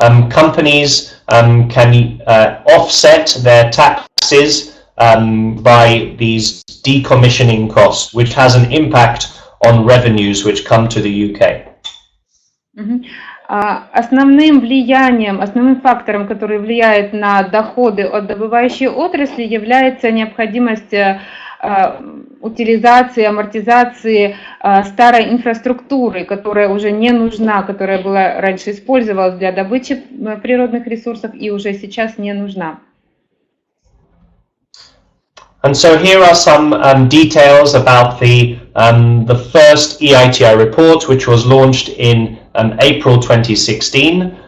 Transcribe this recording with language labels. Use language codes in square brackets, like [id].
[en] Companies can offset their taxes by these decommissioning costs, which has an impact on revenues which come to the UK. [ru] Основным влиянием, основным фактором, который влияет на доходы от добывающей отрасли, является необходимость утилизации, амортизации старой инфраструктуры, которая уже не нужна, которая была раньше использовалась для добычи природных ресурсов и уже сейчас не нужна. [en] And so here are some details about the first EITI report, which was launched in April 2016.